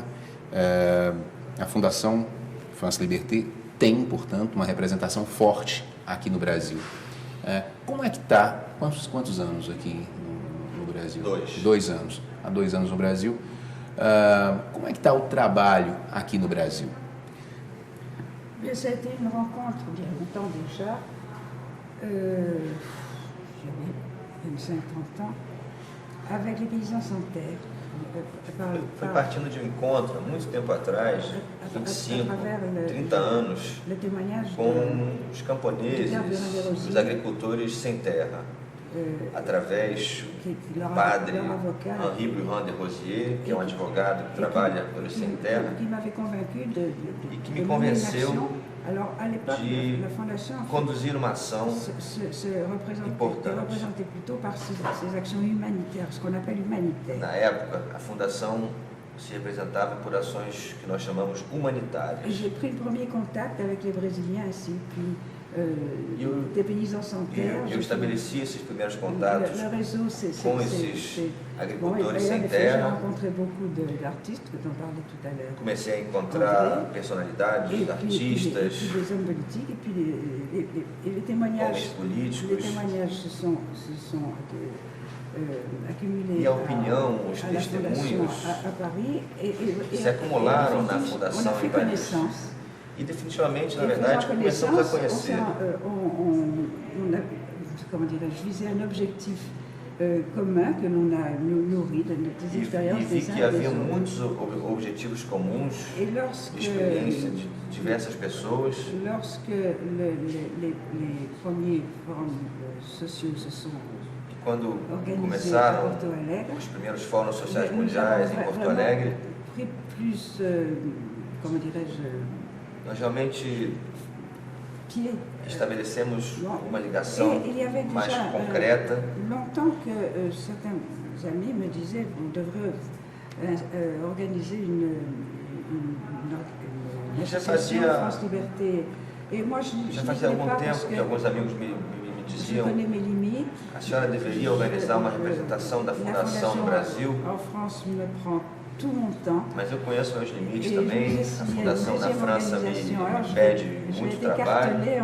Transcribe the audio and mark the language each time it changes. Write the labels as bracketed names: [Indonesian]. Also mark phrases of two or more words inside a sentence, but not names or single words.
[Portuguese] A Fundação France Liberté tem, portanto, uma representação forte aqui no Brasil. Como é que está? Quantos anos aqui no Brasil? 2 anos. Há 2 anos no Brasil. Como é que está o trabalho aqui no Brasil? [French] Ça a été une rencontre il y a longtemps déjà, j'avais 25-30 ans, avec les paysans sans terre. [Portuguese] Foi partindo de um encontro, há muito tempo atrás, 25, 30 anos, com os camponeses, os agricultores sem terra, através do padre Henri Bruand de Rosier, que é um advogado que trabalha pelos sem terra, e que me convenceu de conduzir uma ação importante. Na época, a Fundação se representava por ações que nós chamamos humanitárias. [French] J'ai pris le premier contact avec les Brésiliens ainsi, puis des paysans sans terre. [Portuguese] Eu estabeleci esses primeiros contatos com esses agricultores sem terra. Comecei a encontrar personalidades, artistas, homens políticos. E a opinião, os testemunhos se acumularam na Fundação em Paris. E definitivamente, na verdade, começamos a conhecer. [French] Visait un objectif commun que l'on a nourri des expériences des uns et des autres. [Portuguese] E vi que havia muitos objetivos comuns, experiências de diversas pessoas. [French] Lorsque les premiers forums sociaux se sont [Portuguese] quando começaram os primeiros fóruns sociais mundiais em Porto Alegre, nós realmente estabelecemos uma ligação mais concreta. [French] Longtemps que certains amis me disaient vous devrez organiser une association France Liberté. Et moi [Portuguese] já fazia algum tempo que alguns amigos me diziam: a senhora deveria organizar uma representação da Fundação no Brasil. Mas eu conheço meus limites também. A Fundação na França me pede muito trabalho.